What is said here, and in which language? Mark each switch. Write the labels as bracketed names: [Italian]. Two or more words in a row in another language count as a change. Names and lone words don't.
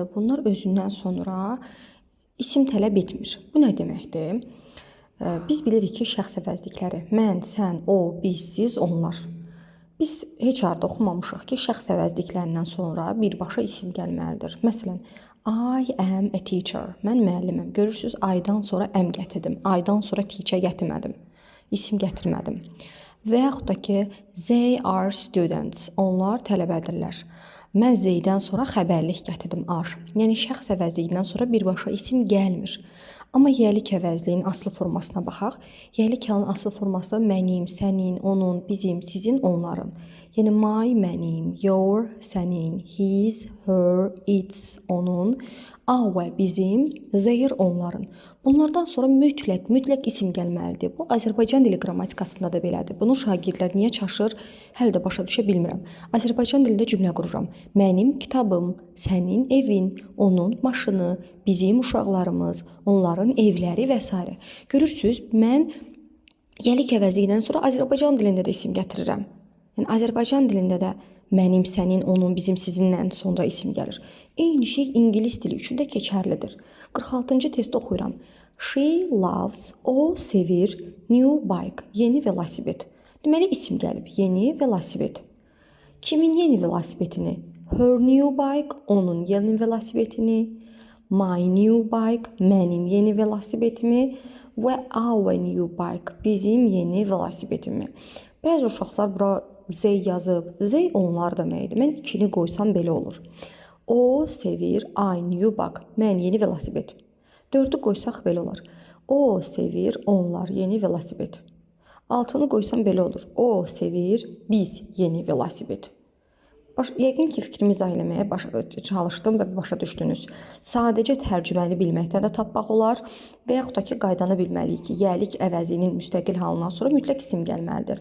[Azerbaijani] Bunlar özündən sonra isim tələb etmir. Bu nə deməkdir? Biz bilirik ki, şəxs əvəzlikləri mən, sən, o, biz, siz, onlar. Biz heç harda oxumamışıq ki, şəxs əvəzliklərindən sonra birbaşa isim gəlməlidir. Məsələn, [English] I am a teacher. [Azerbaijani] Mən müəlliməm. Görürsüz, I-dan sonra am gətirdim. I-dan sonra teacher gətirmədim. İsim gətirmədim. Və yaxud da ki, [English] they are students. [Azerbaijani] Onlar tələbədirlər. Mən they-dən sonra xəbərlik gətirdim are. Yəni şəxs əvəzliyindən sonra birbaşa isim gəlmir. Amma yəlik əvəzliyinin aslı formasına baxaq. Yəlik halının aslı forması mənim, sənin, onun, bizim, sizin, onların. Yəni my, mənim, [English] your, sənin, his, her, its, onun, our, bizim, their, [Azerbaijani] onların. Bunlardan sonra mütləq isim gəlməlidir. Bu Azərbaycan dili qrammatikasında da belədir. Bunu şagirdlər niyə çaşır? Hələ də başa düşə bilmirəm. Azərbaycan dilində cümlə qururam. Mənim kitabım, sənin evin, onun maşını, bizim uşaqlarımız, onların evləri və s. Görürsüz, mən yəlik əvəzliyindən sonra Azərbaycan dilində də isim gətirirəm. Yəni Azərbaycan dilində də mənim, sənin, onun, bizim, sizindən sonra isim gəlir. Eyni şey ingilis dili üçün də keçərlidir. 46-cı testi oxuyuram. [English] She loves, [Azerbaijani] o sevir, [English] new bike, [Azerbaijani] yeni velosiped. Deməli isim gəlib, yeni velosiped. Kimin yeni velosipedini? [English] Her new bike, [Azerbaijani] onun yeni velosipedini. [English] My new bike, [Azerbaijani] mənim yeni velosipedimi və [English] our new bike, [Azerbaijani] bizim yeni velosipedimi. Bəzi uşaqlar bura Z yazıb. Z onlar deməkdir. Mən ikini qoysam belə olur. O sevir, [English] I new bike, [Azerbaijani] mən yeni velosiped. 4-ü qoysaq belə olur. O sevir, onlar yeni velosiped. 6-nı qoysam belə olur. O sevir, biz yeni velosiped. Yəqin ki, fikrimi izah eləməyə çalışdım və başa düşdünüz. Sadəcə tərcüməni bilməkdən də tapmaq olar və yaxud da ki, qaydanı bilməliyik ki, yəlik əvəzinin müstəqil halından sonra mütləq isim gəlməlidir.